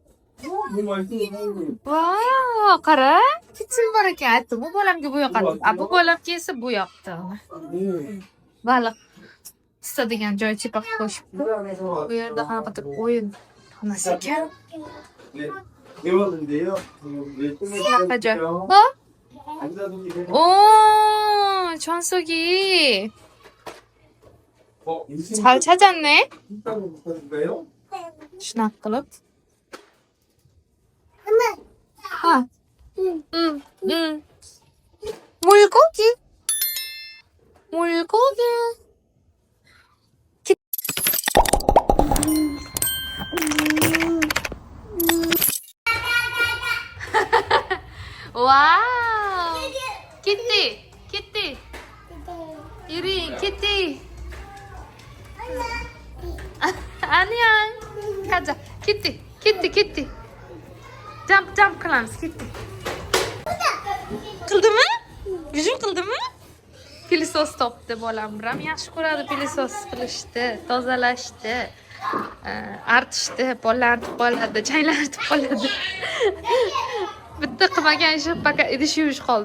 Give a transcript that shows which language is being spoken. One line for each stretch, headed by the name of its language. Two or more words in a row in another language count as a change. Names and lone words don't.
Uzbek: Wow, qara. Kitchen bor ekan. Bu bolamga bu yoqadi. Bu bolamga esa bu yoqda. Baliq tutadigan joy chepaq qo'shibdi. Bu yerda qanaqadir o'yin xonasi ekan. Shunaqa joy.
Korean: 오, 천숙이. 잘 찾았네.
Uzbek: shunaqa qilib.
Korean: 물고기. 와우. 키티. 이리 키티. 아니야. 가자. 키티.
Uzbek: Jump qilamiz, kitti. Qildimi? Gujum qildimi? Pilisos topdi bolam ham yaxshi ko'radi pilisos qilishni, tozalashni, artishni, pollarni qoladi, chaylarni qoladi. Bitta qilmagan ishi faqat idish yuvish qoldi.